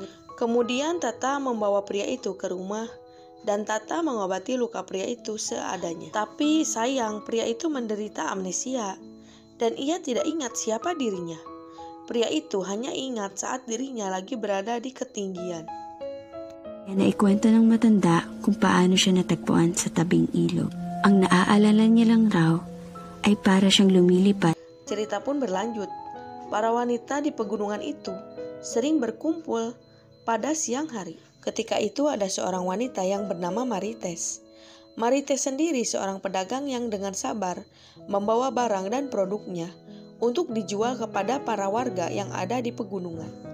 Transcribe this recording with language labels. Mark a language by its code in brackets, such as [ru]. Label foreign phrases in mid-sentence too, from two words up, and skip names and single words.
[id] Kemudian Tata membawa pria itu ke rumah dan Tata mengobati luka pria itu seadanya. Tapi sayang, pria itu menderita amnesia dan ia tidak ingat siapa dirinya. Pria itu hanya ingat saat dirinya lagi berada di ketinggian. [tl] Naikwento ng matanda kung paano siya natagpuan sa tabing ilog. Ang naaalala niya lang raw ay para siyang lumilipad. [id] Cerita pun berlanjut. Para wanita di pegunungan itu sering berkumpul pada siang hari. Ketika itu ada seorang wanita yang bernama Marites. Marites sendiri seorang pedagang yang dengan sabar membawa barang dan produknya untuk dijual kepada para warga yang ada di pegunungan.